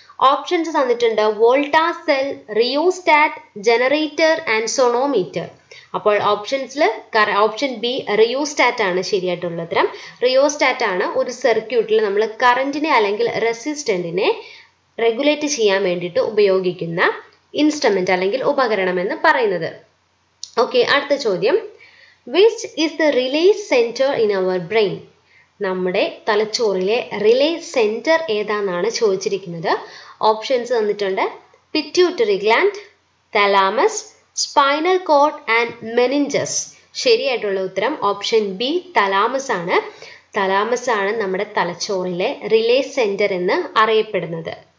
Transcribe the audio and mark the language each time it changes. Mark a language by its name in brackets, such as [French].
[Malayalam] Options തന്നിട്ടുണ്ട്: വോൾട്ടാ cell, rheostat, generator and sonometer. അപ്പോൾ ഓപ്ഷൻസിൽ option B rheostat ആണ് ശരിയായിട്ടുള്ള ഉത്തരം. റിയോസ്റ്റാറ്റ് ആണ് ഒരു സർക്യൂട്ടിൽ നമ്മൾ കറന്റിനെ അല്ലെങ്കിൽ റെസിസ്റ്റന്റിനെ റെഗുലേറ്റ് ചെയ്യാൻ വേണ്ടിയിട്ട് ഉപയോഗിക്കുന്ന ഇൻസ്ട്രുമെന്റ് അല്ലെങ്കിൽ ഉപകരണം എന്ന് പറയുന്നത്. ഓക്കെ, അടുത്ത ചോദ്യം, [English] which is the relay center in our brain? [Malayalam] നമ്മുടെ തലച്ചോറിലെ റിലേ സെന്റർ ഏതാണെന്നാണ് ചോദിച്ചിരിക്കുന്നത്. ഓപ്ഷൻസ് തന്നിട്ടുണ്ട്: pituitary gland, thalamus, spinal cord and meninges. ശരിയായിട്ടുള്ള ഉത്തരം ഓപ്ഷൻ ബി തലാമസ് ആണ്. തലാമസ് ആണ് നമ്മുടെ തലച്ചോറിലെ റിലേ സെന്റർ എന്ന് അറിയപ്പെടുന്നത്.